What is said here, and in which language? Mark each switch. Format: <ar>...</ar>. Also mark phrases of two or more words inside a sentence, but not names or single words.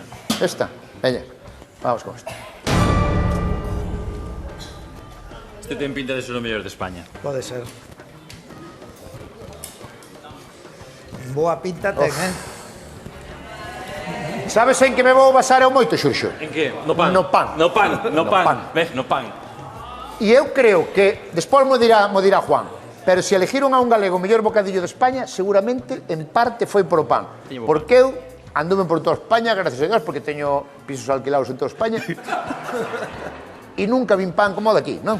<gl>Esta, veña. Vamos con esta. Este ten pinta de ser o mellor de España. Pode ser. Boa pinta ten, Sabes en que me vou basar eu moito, Xurxo? En que? No pan. No pan. No pan, no No pan. pan. Ves, no pan. E eu creo que, despois mo dirá Juan, pero se elegiron a un galego o mellor bocadillo de España, seguramente, en parte, foi por o pan. Tiño bo Porque eu andume por toda España,</gl> <es>gracias a Dios,</es> <gl>porque teño pisos alquilados en toda España, e nunca vin pan como o de aquí, non?</gl>